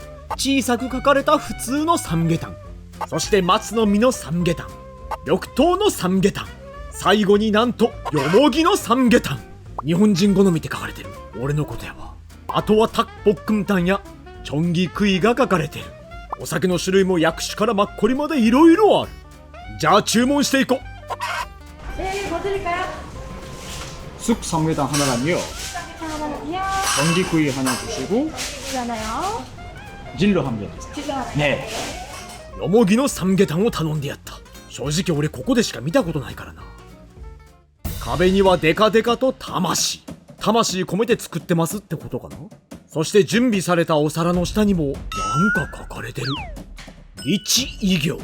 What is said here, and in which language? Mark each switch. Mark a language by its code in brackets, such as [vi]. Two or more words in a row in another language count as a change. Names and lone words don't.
[ja] 小さく書かれた普通のサムゲタン、そして松の実のサムゲタン、緑豆のサムゲタン、最後になんとよもぎのサムゲタン。日本人好みって書かれてる。俺のことやわ。あとはタッポックンタンやチョンギクイが書かれてる。お酒の種類も薬酒からマッコリまでいろいろある。じゃあ注文していこう。 [ko] 뭐 드릴까요? 쑥 삼계탕 하나랑요. 하나는요. 전기구이 하나 주시고 하나요. 진로 한 개 주세요. 지금 네. [ja] よもぎのサムゲタンを頼んでやった。正直俺ここでしか見たことないからな。壁にはデカデカと魂込めて作ってますってことかな。そして準備されたお皿の下にもなんか書かれてる。一異業。